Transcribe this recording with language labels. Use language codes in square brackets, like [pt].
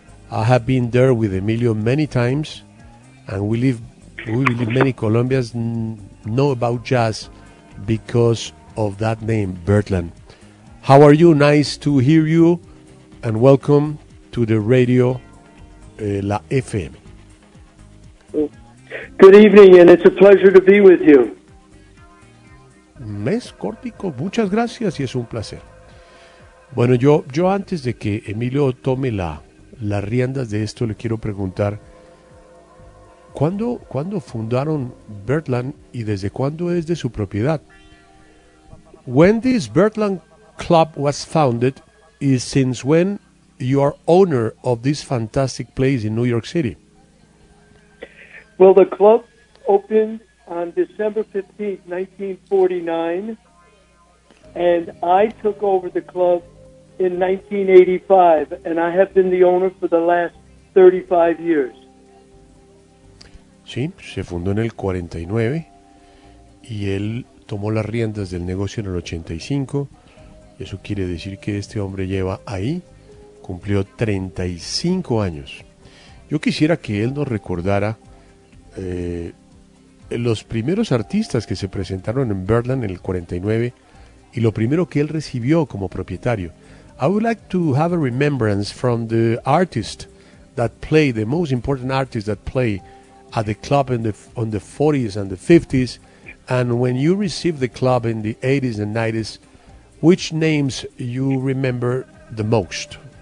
[en] I have been there with Emilio many times, and we believe many Colombians know about jazz because of that name, Birdland. How are you? Nice to hear you. And welcome to the radio, La FM. Good evening, and it's a pleasure to be with you. [es] Mes cortico, muchas gracias, y es un placer. Bueno, yo antes de que Emilio tome las riendas de esto, le quiero preguntar, ¿cuándo fundaron Birdland y desde cuándo es de su propiedad? [en] When this Birdland Club was founded, is since when you are owner of this fantastic place in New York City? Well, the club opened on December 15th, 1949, and I took over the club in 1985, and I have been the owner for the last 35 years. [es] Sí, se fundó en el 49, y él tomó las riendas del negocio en el 85. Eso quiere decir que este hombre lleva ahí, cumplió 35 años. Yo quisiera que él nos recordara los primeros artistas que se presentaron en Birdland en el 49 y lo primero que él recibió como propietario. [en] I would like to have a remembrance from the artist that played, the most important artist that played at the club on the 40s and the 50s, and when you received the club in the 80s and 90s, which names you remember the most?